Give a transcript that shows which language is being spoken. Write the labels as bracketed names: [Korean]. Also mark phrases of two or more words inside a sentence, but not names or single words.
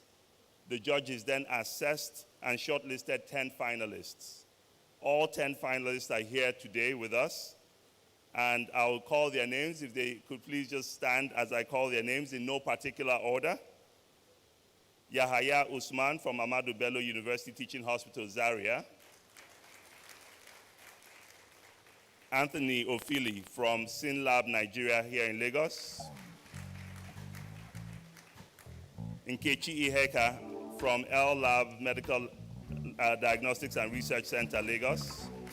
[English] The judges then assessed and shortlisted 10 finalists. All 10 finalists are here today with us, and I'll call their names. If they could please just stand as I call their names in no particular order. Yahaya Usman from Ahmadu Bello University Teaching Hospital, Zaria. Anthony Ofili from SynLab Nigeria here in Lagos. Nkechi Iheka from L Lab Medical Diagnostics and Research Center, Lagos.